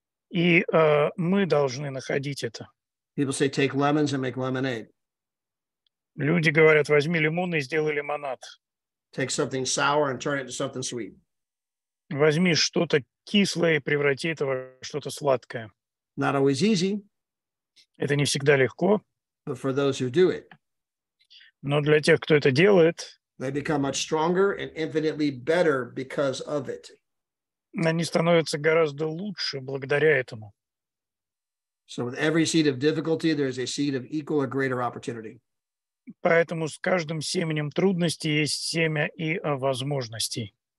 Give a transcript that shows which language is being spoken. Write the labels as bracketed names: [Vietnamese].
[Russian] И мы должны находить это. [English] People say, take lemons and make lemonade. [Russian] Люди говорят, возьми лимон и сделай лимонад. [English] Take something sour and turn it into something sweet. [Russian] Возьми что-то кислое и преврати это во что-то сладкое. [English] Not always easy, [Russian] Это не всегда легко, [English] but for those who do it, [Russian] но для тех, кто это делает, [English] they become much stronger and infinitely better because of it. [Russian] они становятся гораздо лучше благодаря этому. [English] So with every seed of difficulty, there's a seed of equal or greater opportunity. [Russian] Поэтому с каждым семенем трудностей есть семя и возможностей.